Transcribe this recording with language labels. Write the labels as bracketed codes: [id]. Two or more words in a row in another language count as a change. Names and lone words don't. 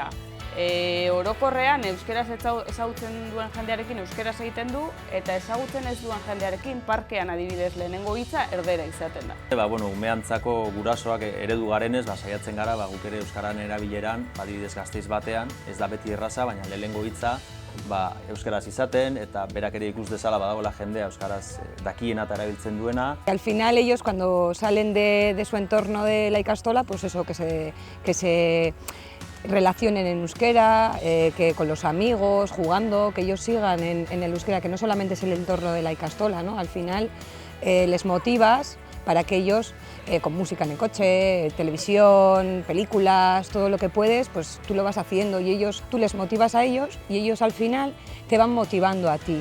[eu] Orokorrean euskeraz ezagutzen duen jendearekin euskeraz egiten du eta ezagutzen ez duen jendearekin parkean adibidez lehenengo hitza erdera izaten da. Umeantzako gurasoak eredu garenez, saiatzen gara guk ere euskaran erabileran, adibidez Gasteiz batean, ez da beti erraza, baina lehenengo hitza euskaraz izaten eta berak ere ikus dezala badagoela jendea euskaraz dakiena eta erabiltzen duena. [es] Al final ellos cuando salen de su entorno de la ikastola, pues eso, que se relacionen en euskera, que con los amigos, jugando, que ellos sigan en el euskera, que no solamente es el entorno de la ikastola, ¿no? Al final les motivas para que ellos, con música en el coche, televisión, películas, todo lo que puedes, pues tú lo vas haciendo y tú les motivas a ellos y ellos al final te van motivando a ti.